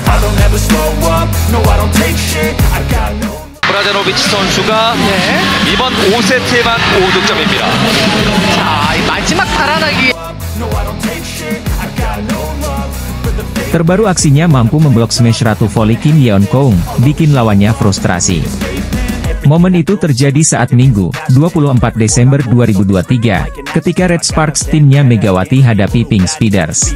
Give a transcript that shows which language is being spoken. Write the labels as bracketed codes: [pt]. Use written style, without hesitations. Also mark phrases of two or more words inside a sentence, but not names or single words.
[en] don't ever slow up, no I don't take shit, I got no. [ko] 브라자노비치 선수가 이번 5세트에만 5득점입니다. 자, 이 마지막 달아나기. [id] Terbaru aksinya mampu memblok smash ratu voli Kim Yeon Kong, bikin lawannya frustrasi. Momen itu terjadi saat Minggu, 24 Desember 2023, ketika Red Sparks timnya Megawati hadapi Pink Speeders.